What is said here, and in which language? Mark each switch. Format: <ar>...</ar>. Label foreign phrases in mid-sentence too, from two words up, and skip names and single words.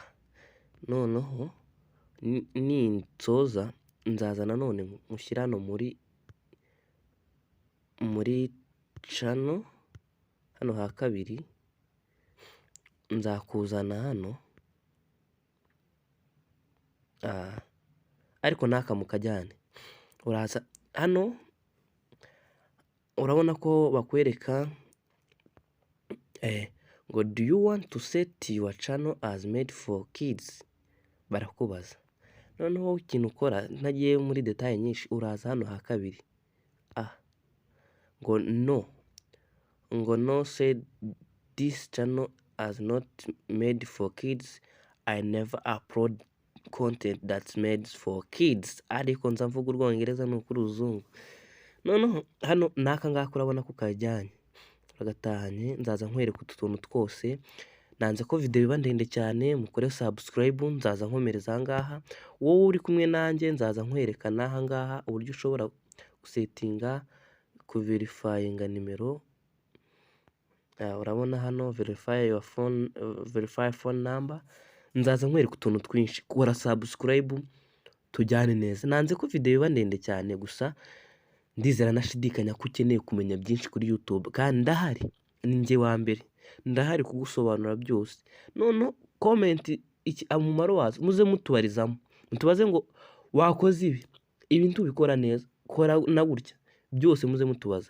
<rw>Noneho ninsoza nzaza nanone mushyira hano muri channel hano ha kabiri, nzakuzana hano ariko naka mukajyane. Uraza hano, urabona ko bakwereka ngo</rw> <en>do you want to set your channel as made for kids,</en> <rw>barakubaza. Noneho ikintu ukora, ntagiye muri detail nyinshi, uraza hano ha kabiri ngo no,</rw> <en>said this channel is not made for kids. I never upload content that's made for kids.</en> <rw>Ariko nza mvuga urwongereza nuko uruzungu. Noneho hano naka ngaka urabona ko kajyanye, uragatahanye. Nzaza nkwereka utu tuntu twose. Nanze ko video iba ndende cyane, mukore subscribe. Nzaza nkomereza aha ngaha, wowe uri kumwe nanjye nzaza nkwereka n'aha ngaha uburyo ushobora gusetinga kuverifyinga nimero. Urabona hano</rw> <en>verify phone number.</en> <rw>Nzaza nkwereka utuntu twinshi, kora subscribe tujyane neza. Nanze ko video iba ndende cyane, gusa ndizera nashidikanya ko ukeneye kumenya byinshi kuri YouTube, kandi ndahari, ni njye wa mbere, ndahari kugusobanura byose. None comment umumaro wazo muze mutubarizamo, mutubaze ngo wakoze ibi ntubikora neza, kora na gutya, byose muze mutubaza.</rw>